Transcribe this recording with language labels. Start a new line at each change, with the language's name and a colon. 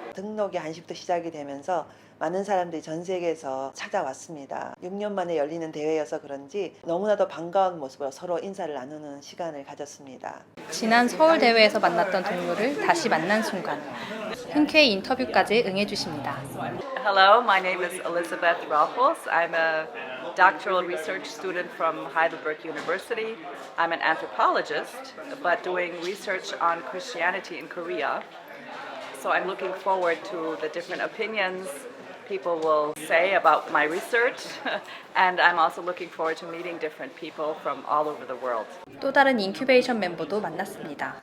Korean: 등록이 1시부터 시작이 되면서 많은 사람들이 전 세계에서 찾아왔습니다. 6년 만에 열리는 대회여서 그런지 너무나도 반가운 모습으로 서로 인사를 나누는 시간을 가졌습니다. 지난 서울 대회에서 만났던 동료를 다시 만난 순간 흔쾌히 인터뷰까지 응해주십니다.
English: Hello, my name is Elizabeth Ralphos. I'm a doctoral research student from Heidelberg University. I'm an anthropologist, but doing research on Christianity in Korea. So I'm looking forward to the different opinions people will say about my research, and I'm also looking forward to meeting different people from all over the world.
Korean: 또 다른 인큐베이션 멤버도 만났습니다.